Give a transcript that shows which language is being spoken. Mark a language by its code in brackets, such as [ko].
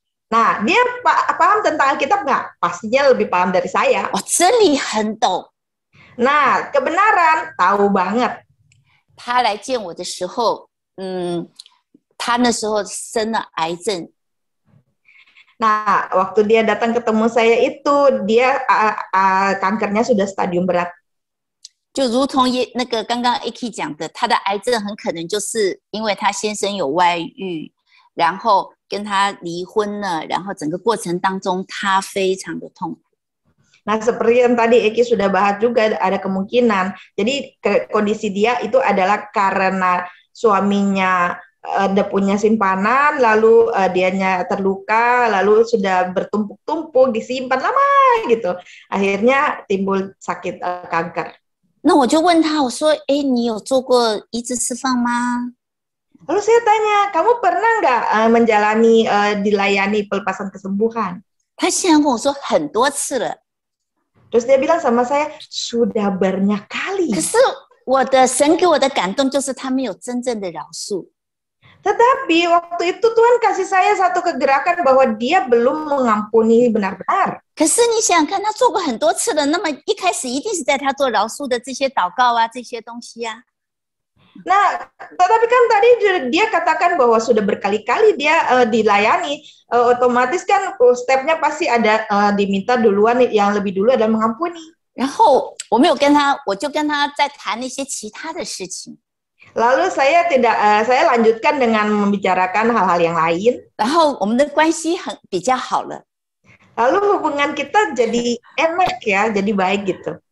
[id] Nah, dia paham tentang Alkitab nggak? Pastinya lebih paham dari saya. [zh] 哦，真理很懂。 [id] Nah, kebenaran tahu banget. [zh] 他来见我的时候，他那时候生了癌症。 [id] Nah, waktu dia datang ketemu saya itu, dia kankernya sudah stadium berat. [zh] 就如同那个刚刚 Aki 讲的，他的癌症很可能就是因为他先生有外遇，然后跟他离婚了，然后整个过程当中他非常的痛苦。 [id] Nah, seperti yang tadi Eki sudah bahas juga ada kemungkinan. Jadi kondisi dia itu adalah karena suaminya ada punya simpanan, lalu dianya terluka, lalu sudah bertumpuk-tumpuk, disimpan lama gitu. Akhirnya timbul sakit kanker. [zh] 那我就问他，我说：“哎，你有做过医治释放吗？” [id] Lalu saya tanya, kamu pernah nggak menjalani dilayani pelepasan kesembuhan? [zh] 他竟然跟我说很多次了。 [id] Terus dia bilang sama saya, sudah banyak kali. [zh] 可是我的神给我的感动就是他没有真正的饶恕。 [id] Tetapi waktu itu Tuhan kasih saya satu kegerakan bahwa dia belum mengampuni benar-benar. [zh] 可是你想想看，他做过很多次了，那么一开始一定是在他做饶恕的这些祷告啊，这些东西啊。 [id] Nah, tetapi kan tadi dia katakan bahwa sudah berkali-kali dia dilayani, otomatis kan stepnya pasti ada diminta duluan yang lebih dulu adalah mengampuni. [zh] 然后我没有跟他，我就跟他在谈那些其他的事情。 [id] Lalu saya lanjutkan dengan membicarakan hal-hal yang lain. [zh] 然后我们的关系比较好了。 [id] Lalu hubungan kita jadi enak ya, jadi baik gitu.